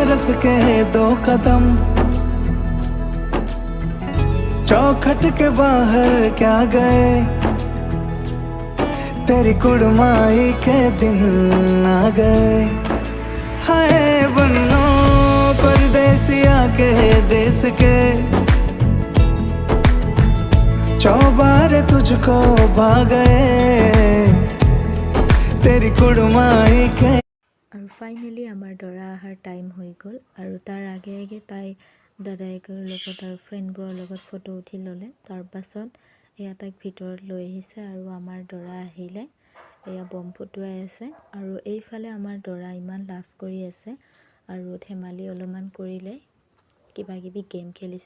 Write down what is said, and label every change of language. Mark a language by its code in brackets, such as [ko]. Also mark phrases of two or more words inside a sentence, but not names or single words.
[hi] के 2 कदम, चौखट के बाहर क्या गए, तेरी कुड़माई के दिन आ गए। हाय बन्नो परदेसिया के देश के, चौबारे तुझको भा गए, तेरी कुड़माई के। [as] আৰু ফাইনেলি আমাৰ দৰা অহাৰ টাইম হৈ গ'ল আৰু তাৰ আগে আগে তাই দাদাইকৰ লগত আৰু ফ্ৰেণ্ডবোৰৰ লগত ফটো উঠি ল'লে। তাৰপাছত এয়া তাইক ভিতৰত লৈ আহিছে আৰু আমাৰ দৰা আহিলে এয়া বম ফুটুৱাই আছে। আৰু এইফালে আমাৰ দৰা ইমান লাজ কৰি আছে আৰু ধেমালি অলপমান কৰিলে, কিবা কিবি গেম খেলিছে।